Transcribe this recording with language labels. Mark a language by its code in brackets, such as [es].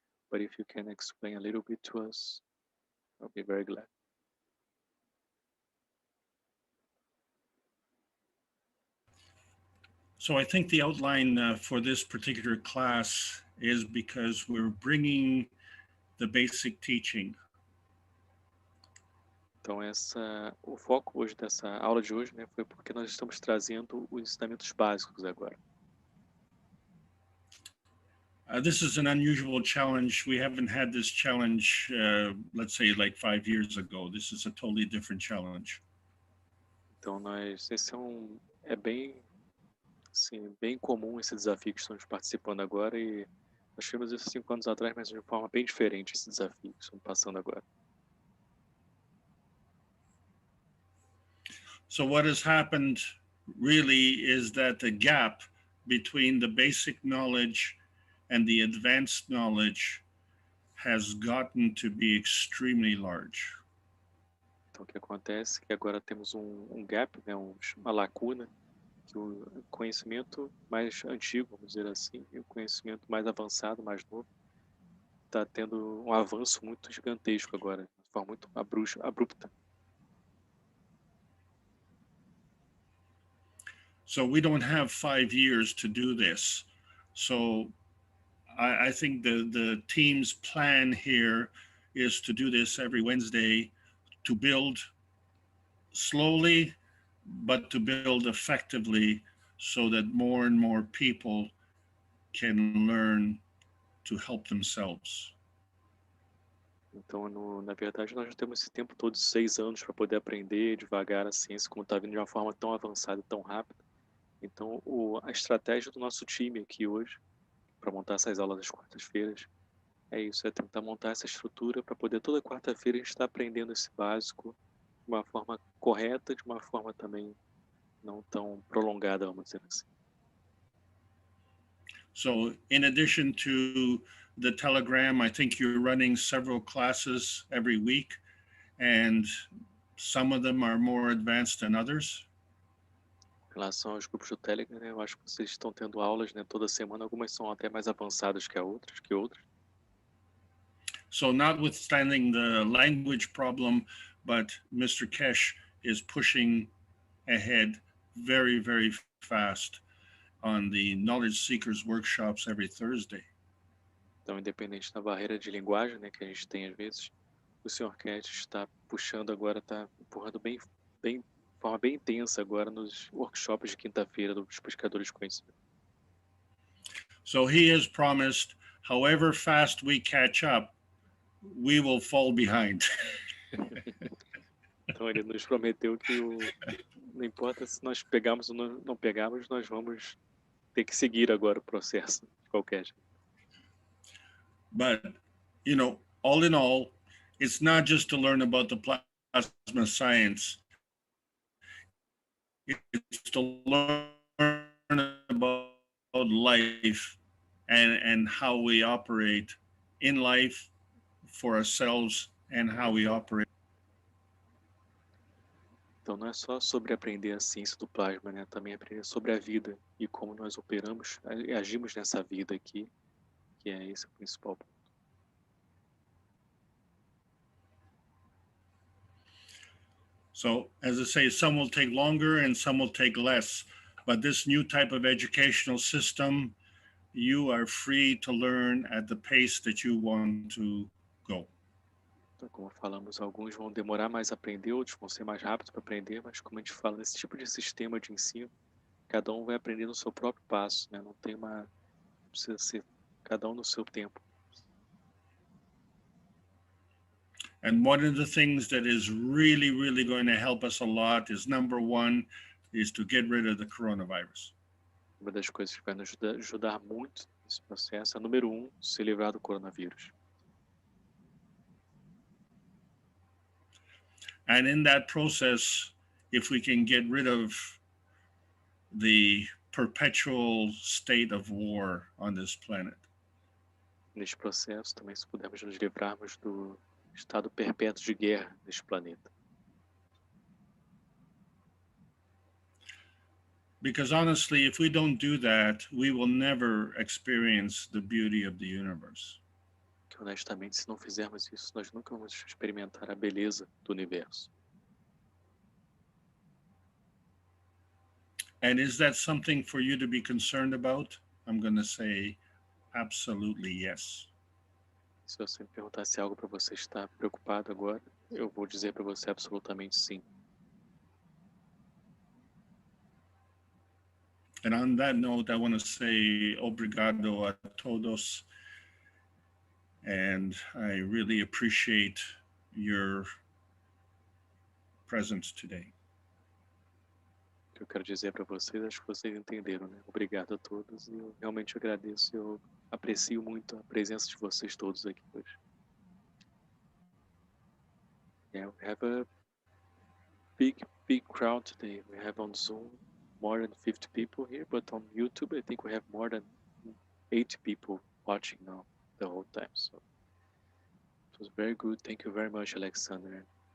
[en] But if you can explain a little bit to us, I'll be very glad. So I think the outline for this particular class is because we're bringing the basic teaching. [pt] Então o foco hoje dessa aula de hoje, né, foi porque nós estamos trazendo os ensinamentos básicos agora. [en] This is an unusual challenge. We haven't had this challenge, let's say, like 5 years ago. This is a totally different challenge. [pt] Então esse é bem, assim, bem comum esse desafio que estamos participando agora, e nós tivemos isso 5 anos atrás, mas de forma bem diferente esse desafio que estamos passando agora. [en] So what has happened really is that the gap between the basic knowledge and the advanced knowledge has gotten to be extremely large. [pt] Então o que acontece é que agora temos um gap, né, uma lacuna, que o conhecimento mais antigo, vamos dizer assim, e o conhecimento mais avançado, mais novo, está tendo um avanço muito gigantesco agora, de forma muito abrupta. [en] So we don't have 5 years to do this. So I think the team's plan here is to do this every Wednesday, to build slowly, but to build effectively, so that more and more people can learn to help themselves. [pt] Então, na verdade, nós não temos esse tempo todo de 6 anos para poder aprender devagar a ciência, como está vindo de uma forma tão avançada e tão rápida. Então, a estratégia do nosso time aqui hoje, para montar essas aulas das quartas-feiras, é isso, é tentar montar essa estrutura para poder toda quarta-feira a gente estar aprendendo esse básico de uma forma correta, de uma forma também não tão prolongada, vamos dizer assim. [en] So in addition to the Telegram, I think you're running several classes every week, and some of them are more advanced than others. [pt] relação aos grupos do Telegram, né, eu acho que vocês estão tendo aulas, né, toda semana. Algumas são até mais avançadas que outras. [en] So notwithstanding the language problem, but Mr. Keshe is pushing ahead very, very fast on the knowledge seekers workshops every Thursday. [pt] Então, independente da barreira de linguagem, né, que a gente tem às vezes, o Sr. Keshe está puxando agora, está empurrando de forma bem intensa agora nos workshops de quinta-feira dos Buscadores de Conhecimento. [en] So he has promised, however fast we catch up, we will fall behind. [pt] Então ele nos prometeu que não importa se nós pegamos ou não pegamos, nós vamos ter que seguir agora o processo de qualquer jeito. [en] But, you know, all in all, it's not just to learn about the plasma science. It's to learn about life and how we operate in life for ourselves and how we operate. [pt] Então não é só sobre aprender a ciência do plasma, né? Também aprender sobre a vida e como nós operamos e agimos nessa vida aqui, que é esse o principal ponto. [en] So, as I say, some will take longer and some will take less. But this new type of educational system, you are free to learn at the pace that you want to go. [pt] Então, como falamos, alguns vão demorar mais a aprender, outros vão ser mais rápidos para aprender, mas como a gente fala, nesse tipo de sistema de ensino, cada um vai aprender no seu próprio passo, né? Não precisa ser cada um no seu tempo. [en] And one of the things that is really, really going to help us a lot is, number one, is to get rid of the coronavirus. [pt] Uma das coisas que vai nos ajudar muito nesse processo é, número 1, se livrar do coronavírus. [en] And in that process, if we can get rid of the perpetual state of war on this planet, [pt] Neste processo, também se pudermos nos livrarmos do estado perpétuo de guerra neste planeta. [en] because honestly, if we don't do that, we will never experience the beauty of the universe. [pt] Que honestamente, se não fizermos isso, nós nunca vamos experimentar a beleza do universo. [en] And is that something for you to be concerned about? I'm going to say absolutely yes. [pt] Se você me perguntar se é algo para você estar preocupado agora, eu vou dizer para você absolutamente sim. [en] And on that note, I want to say [pt] obrigado a todos. [en] And I really appreciate your presence today. [pt] O que eu quero dizer para vocês, acho que vocês entenderam, né? Obrigado a todos e eu realmente agradeço, eu aprecio muito a presença de vocês todos aqui hoje. [en] Yeah, we have a big crowd today. We have on Zoom more than 50 people here, but on YouTube I think we have more than 80 people watching now the whole time. So it was very good. Thank you very much, Alexander.